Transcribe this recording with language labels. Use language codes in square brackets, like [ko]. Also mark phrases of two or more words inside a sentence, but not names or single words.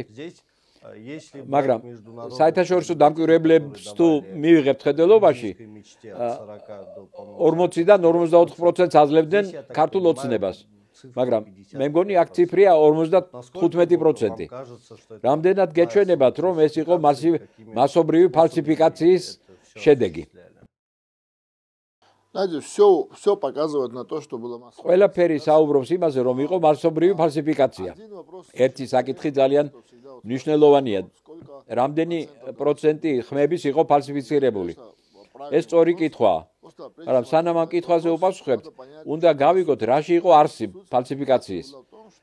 [ka] მაგრამ საერთაშორისო დამკვირვებლებს თუ მივიღებთ ხედელობაში 40-დან 44%-ს აძლევდნენ ქართულ ოცნებას. მაგრამ მე მგონი აქ ციფრია 55%. რამდენად გეჩვენებათ, რომ ეს იყო მასობრივი ფალსიფიკაციის შედეგი? [ru] Все показывает на то, что было массово. [ka] ყველაფერი საუბრობს იმაზე, რომ იყო მასობრივი ფალსიფიკაცია. ერთი საკითხი ძალიან მნიშვნელოვანია. რამდენი პროცენტი ხმების იყო ფალსიფიცირებული? ეს სწორი კითხვაა. მაგრამ სანამ ამ კითხვაზე უპასუხებთ, უნდა გავიგოთ, რაში იყო არსი ფალსიფიკაციის.